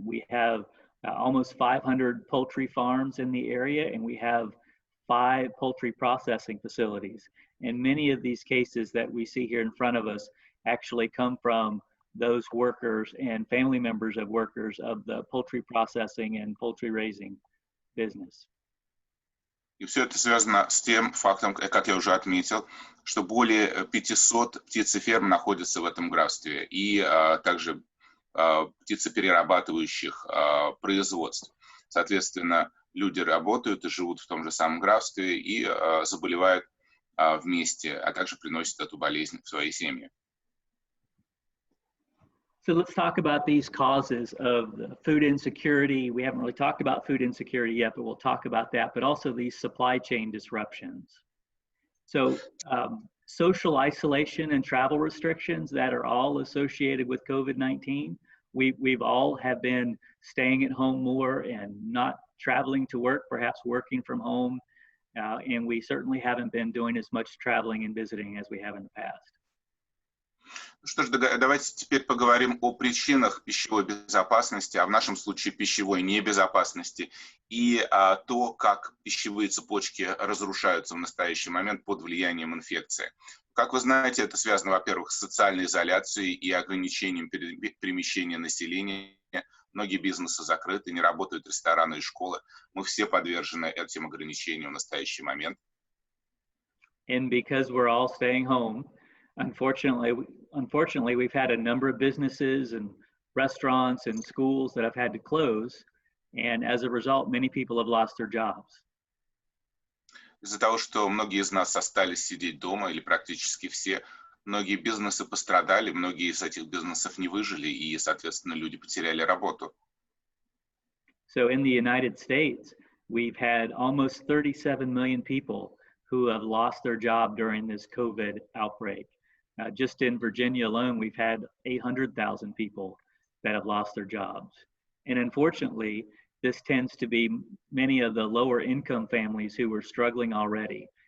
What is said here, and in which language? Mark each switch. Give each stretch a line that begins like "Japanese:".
English: We have almost 500 poultry farms in the area, and we have 5 poultry processing facilities. And many of these cases that we see here in front of us actually come from those workers and family members of workers of the poultry processing and poultry raising business.
Russian: И все это связано с тем фактом, как я уже отметил, что более 500 птицеферм находятся в этом графстве и также птицеперерабатывающих производств. Соответственно, люди работают и живут в том же самом графстве и заболевают вместе, а также приносят эту болезнь в свои семьи.
English: So let's talk about these causes of the food insecurity. We haven't really talked about food insecurity yet, but we'll talk about that, but also these supply chain disruptions. So social isolation and travel restrictions that are all associated with COVID-19. We've all have been staying at home more and not traveling to work, perhaps working from home. And we certainly haven't been doing as much traveling and visiting as we have in the past.
Russian: Что ж, давайте теперь поговорим о причинах пищевой безопасности, а в нашем случае пищевой небезопасности, и то, как пищевые цепочки разрушаются в настоящий момент под влиянием инфекции. Как вы знаете, это связано, во-первых, с социальной изоляцией и ограничением перемещения населения. Многие бизнесы закрыты, не работают рестораны и школы. Мы все подвержены этим ограничениям в настоящий момент.
English: And because we're all staying home, Unfortunately, we've had a number of businesses and restaurants and schools that have had to close, and as a result, many people have lost their jobs.
Russian: Из-за того, что многие из нас остались сидеть дома, или практически все, многие бизнесы пострадали, многие из этих бизнесов не выжили, и, соответственно, люди потеряли работу.
English: So in the United States, we've had almost 37 million people who have lost their job during this COVID outbreak. Just in Virginia alone, we've had 800,000 people that have lost their jobs. And unfortunately, this tends to be many of the lower income families who were struggling already.